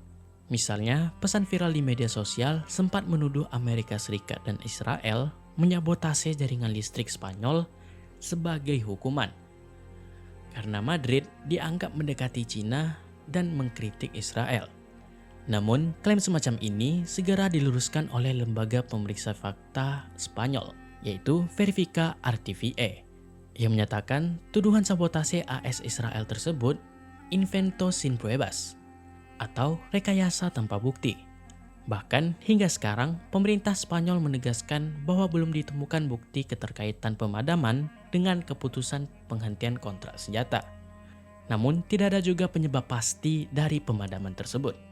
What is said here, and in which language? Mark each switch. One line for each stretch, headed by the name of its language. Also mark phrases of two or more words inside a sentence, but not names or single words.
Indonesian: Misalnya, pesan viral di media sosial sempat menuduh Amerika Serikat dan Israel menyabotase jaringan listrik Spanyol sebagai hukuman karena Madrid dianggap mendekati Cina dan mengkritik Israel. Namun, klaim semacam ini segera diluruskan oleh lembaga pemeriksa fakta Spanyol, yaitu Verifica RTVE, yang menyatakan tuduhan sabotase AS Israel tersebut
Spanish: invento sin pruebas
Indonesian: atau rekayasa tanpa bukti. Bahkan hingga sekarang, pemerintah Spanyol menegaskan bahwa belum ditemukan bukti keterkaitan pemadaman dengan keputusan penghentian kontrak senjata. Namun, tidak ada juga penyebab pasti dari pemadaman tersebut.